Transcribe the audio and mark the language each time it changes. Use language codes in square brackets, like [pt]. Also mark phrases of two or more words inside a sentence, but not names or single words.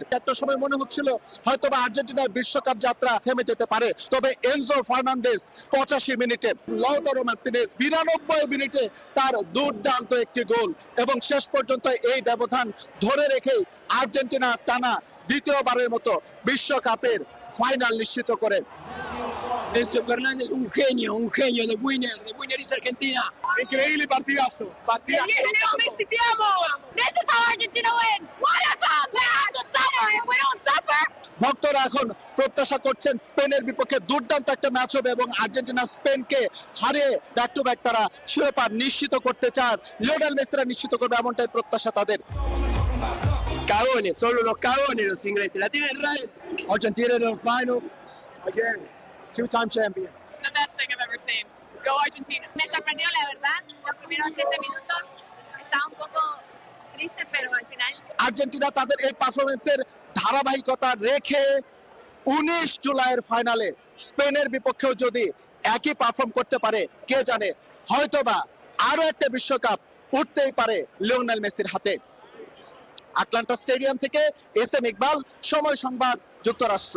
[bn] একটা সময় মনে হচ্ছিল হয়তোবা আর্জেন্টিনার বিশ্বকাপ যাত্রা থেমে যেতে পারে। তবে এনজো ফার্নান্দেজ 85 মিনিটে, লাউতারো মার্তিনেজ 92 মিনিটে তার দুর্দান্ত একটি গোল এবং শেষ পর্যন্ত এই ব্যবধান ধরে রেখেই আর্জেন্টিনা টানা দ্বিতীয়বারের মতো বিশ্বকাপের ফাইনাল নিশ্চিত করে। [es] Enzo Fernández, un genio de [en] Winner is Argentina. [es] Increíble partidazo. Leo Messi, te amo. [en] This is how Argentina wins. What a cup! We have to suffer. If we don't suffer. [bn] ভক্তরা এখন প্রত্যাশা করছেন স্পেনের বিপক্ষে দুর্দান্ত একটা ম্যাচ হবে এবং আর্জেন্টিনা স্পেনকে হারিয়ে [en] back to back [bn] তারা শিরোপা নিশ্চিত করতে চান। লিওনেল মেসিরা নিশ্চিত করবে এমনটাই প্রত্যাশা তাদের। [es] Cagones, solo los cagones los ingleses. La tienen right. [en] Argentina in the final again, 2-time champion. The best thing I've ever seen. Go Argentina. [es] Me sorprendió, la verdad. Los primeros 80 minutos estaba un poco triste, pero al final. [bn] আর্জেন্টিনা তাদের এই পারফরমেন্সের ধারাবাহিকতা রেখে 19 জুলাইয়ের ফাইনালে স্পেনের বিপক্ষেও যদি একই পারফর্ম করতে পারে, কে জানে হয়তোবা আরো একটা বিশ্বকাপ উঠতেই পারে লিওনেল মেসির হাতে। আটলান্টা স্টেডিয়াম থেকে SM ইকবাল, সময় সংবাদ, যুক্তরাষ্ট্র।